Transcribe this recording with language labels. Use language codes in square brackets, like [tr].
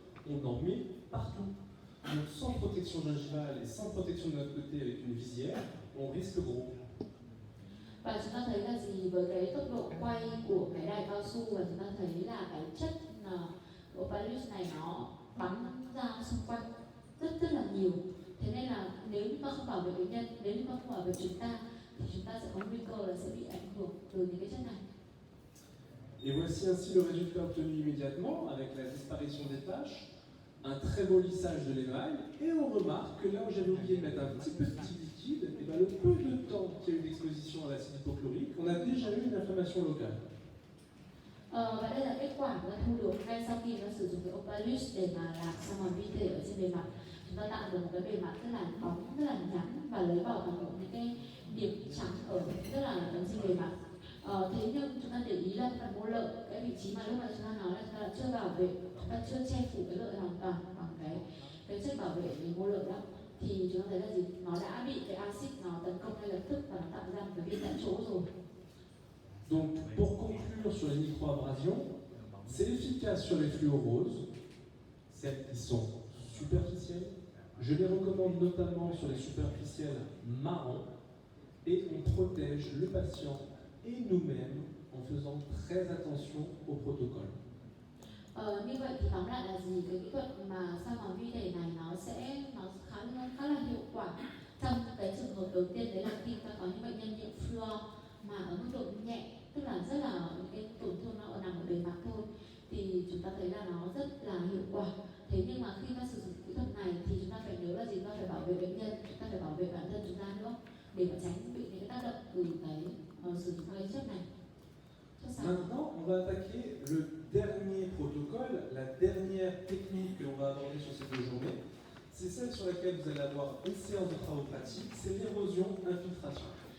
[fr] on en met partout. Donc sans protection gingivale et sans protection de notre côté avec une visière, on risque gros. [vi] Và chúng ta thấy là gì, với cái tốc độ quay của cái đài cao su và chúng ta thấy là cái chất Opalus này nó bắn ra xung quanh rất là nhiều. Thế nên là nếu như ta không bảo vệ bệnh nhân, nếu như ta không bảo vệ chúng ta thì chúng ta sẽ có nguy cơ là sẽ bị ảnh hưởng từ những cái chất này. [fr] Et voici ainsi le résultat obtenu immédiatement avec la disparition des taches, un très beau lissage de l'émail, et on remarque que là où j'avais oublié de mettre un petit liquide, et ben le peu de temps qu'il y a eu d'exposition à l'acide hypochlorique, on a déjà eu une inflammation locale. [vi] Và đây là kết quả chúng ta thu được ngay sau khi nó sử dụng cái Opalus để mà làm xăm mòn vi thể ở trên bề mặt. Chúng ta tạo được một cái bề mặt rất là bóng, rất là nhẵn và lấy bỏ toàn bộ những cái điểm trắng ở rất là ở trên bề mặt. Thế nhưng chúng ta để ý là phần mô lợi, cái vị trí mà lúc nãy chúng ta nói là chúng ta chưa bảo vệ, chúng ta chưa che phủ cái lợi hoàn toàn bằng cái chất bảo vệ về mô lợi đó, thì chúng ta thấy là gì, nó đã bị cái axit nó tấn công ngay lập tức và nó tạo ra một cái viêm tại chỗ rồi. [fr] Donc pour conclure sur les microabrasions, c'est efficace sur les fluos roses, celles qui sont superficielles. Je les recommande notamment sur les superficielles marrons, et on protège le patient et nous-mêmes en faisant très attention au protocole. [vi] Như vậy thì tóm lại là gì, cái kỹ thuật mà xăm mòn vi thể này nó khá là hiệu quả trong cái trường hợp đầu tiên, đấy là khi ta có những bệnh nhân nhiễm fluor mà ở mức độ nhẹ, tức là rất là những cái tổn thương nó nằm ở bề mặt thôi, thì chúng ta thấy là nó rất là hiệu quả. Thế nhưng mà khi ta sử dụng kỹ thuật này thì chúng ta phải nhớ là gì, chúng ta phải bảo vệ bệnh nhân, chúng ta phải bảo vệ bản thân chúng ta nữa để mà tránh bị những cái tác động từ cái sử dụng cái chất này. [fr] Maintenant, on va attaquer le dernier protocole, la dernière technique que l'on va aborder sur ces 2 journées. C'est celle sur laquelle vous allez avoir une séance de travaux pratiques, c'est l'érosion infiltration.